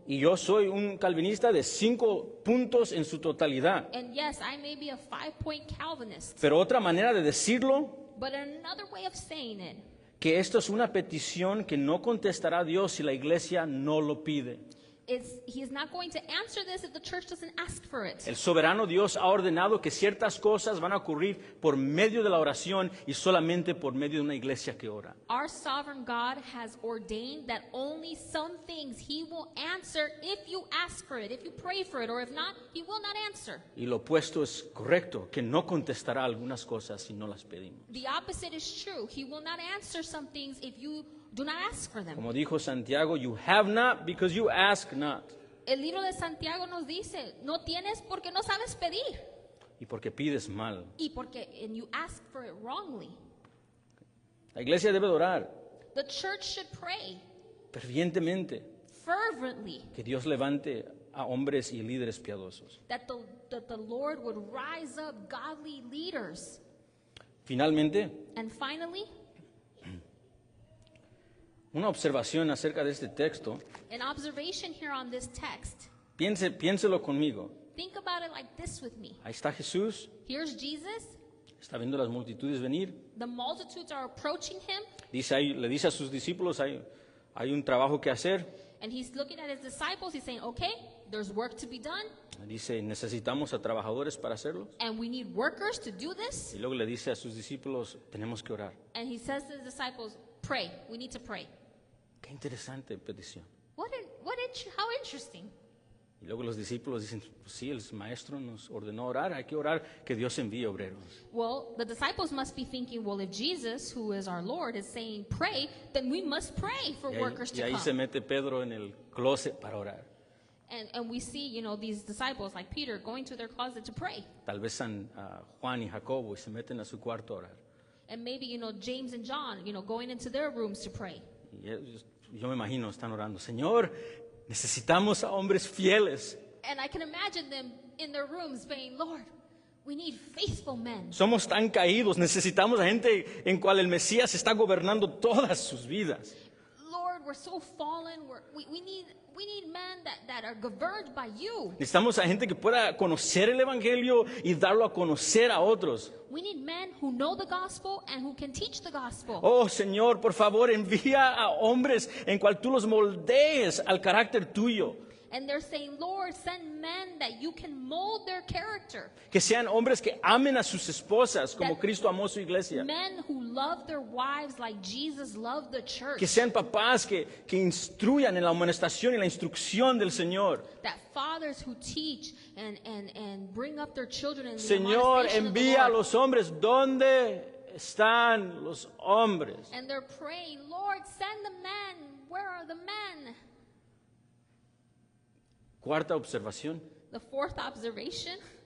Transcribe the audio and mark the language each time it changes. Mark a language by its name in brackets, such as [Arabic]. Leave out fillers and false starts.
[Spanish] Y yo soy un calvinista de 5 puntos en su totalidad. [English] And yes, I may be a 5-point Calvinist, [Spanish] Pero otra manera de decirlo, [English] but another way of saying it, [Spanish] que esto es una petición que no contestará Dios si la iglesia no lo pide. [English] he is not going to answer this if the church doesn't ask for it. [Spanish] El soberano Dios ha ordenado que ciertas cosas van a ocurrir por medio de la oración y solamente por medio de una iglesia que ora. [English] Our sovereign God has ordained that only some things he will answer if you ask for it, if you pray for it, or if not, he will not answer. [Spanish] Y lo opuesto es correcto, que no contestará algunas cosas si no las pedimos. [English] The opposite is true. He will not answer some things if you do not ask for them. [Spanish] Como dijo Santiago, [English] you have not because you ask not. [Spanish] El libro de Santiago nos dice, no tienes porque no sabes pedir. Y porque pides mal. [English] And you ask for it wrongly. [Spanish] La iglesia debe orar [English] The church should pray [Spanish] fervientemente [English] fervently [Spanish] que Dios levante a hombres y líderes piadosos. [English] that the Lord would rise up godly leaders. [Spanish] Finalmente, [English] And finally, [Spanish] una observación acerca de este texto. [English] an observation here on this text. [Spanish] Piénselo conmigo. [English] Think about it like this with me. [Spanish] Ahí está Jesús, [English] Here's Jesus. [Spanish] está viendo las multitudes venir. [English] The multitudes are approaching him, [Spanish] Le dice a sus discípulos, hay un trabajo que hacer. [English] and he's looking at his disciples. He's saying, okay, there's work to be done, [Spanish] Dice, necesitamos a trabajadores para hacerlo. [English] and we need workers to do this. [Spanish] Y luego le dice a sus discípulos, tenemos que orar. [English] And he says to his disciples, pray. We need to pray. [Spanish] Qué interesante petición. [English] How interesting. [Spanish] Y luego los discípulos dicen, pues sí, el maestro nos ordenó orar, hay que orar que Dios envíe obreros. [English] Well, the disciples must be thinking, well, if Jesus, who is our Lord, is saying pray, then we must pray for workers [Spanish] Y [English] to [Spanish] ahí se [English] come. [Spanish] mete Pedro en el closet para orar. [English] And we see, these disciples like Peter going to their closet to pray. [Spanish] Tal vez San Juan y Jacobo y se meten a su cuarto a orar. [English] And maybe, James and John, going into their rooms to pray. [Spanish] Y yo me imagino, están orando, Señor, necesitamos a hombres fieles. [English] And I can imagine them in their rooms saying, Lord, we need faithful men. [Spanish] Somos tan caídos, necesitamos a gente en cual el Mesías está gobernando todas sus vidas. [English] Lord, we're so fallen. We need men that are governed by you. [Spanish] Necesitamos a gente que pueda conocer el Evangelio y darlo a conocer a otros. [English] We need men who know the gospel and who can teach the gospel. [Spanish] Oh Señor, por favor, envía a hombres en cual tú los moldees al carácter tuyo. [English] And they're saying, Lord, send men that you can mold their character. [Spanish] Que sean hombres que amen a sus esposas como Cristo amó su iglesia. [English] Men who love their wives like Jesus loved the church. [Spanish] Que sean papás que instruyan en la amonestación y la instrucción del Señor. [English] That fathers who teach and bring up their children in the [Spanish] Señor, [English] admonition of the [Spanish] envía a [English] Lord. [Spanish] los hombres. ¿Dónde están los hombres? [English] And they're praying, Lord, send the men. Where are the men? [Spanish] Cuarta observación. [English] The fourth observation,